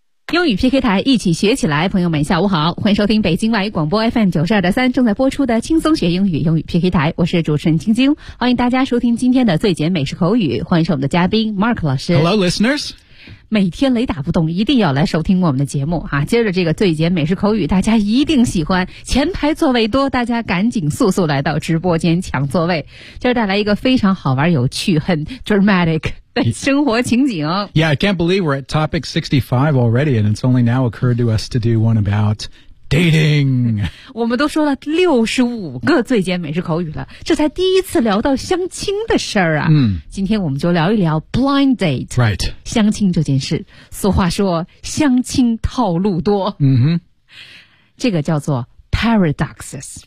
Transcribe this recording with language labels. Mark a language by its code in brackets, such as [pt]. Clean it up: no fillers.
[zh] 英语 PK 台，一起学起来。朋友们下午好，欢迎收听北京外语广播 FM92.3 正在播出的轻松学英语英语 PK 台，我是主持人晶晶，欢迎大家收听今天的最简美式口语，欢迎是我们的嘉宾 Mark 老师。 [en] Hello listeners， [zh] 每天雷打不动一定要来收听我们的节目啊！接着这个最简美式口语大家一定喜欢，前排座位多，大家赶紧速速来到直播间抢座位。接着带来一个非常好玩有趣很 dramatic生活情景。 [en] Yeah, I can't believe we're at topic 65 already, and it's only now occurred to us to do one about dating. [zh] 我们都说了65个最简美式口语了，这才第一次聊到相亲的事儿啊。嗯，今天我们就聊一聊 blind date. [en] Right. [zh] 相亲这件事，俗话说，相亲套路多。嗯哼，这个叫做Paradoxes.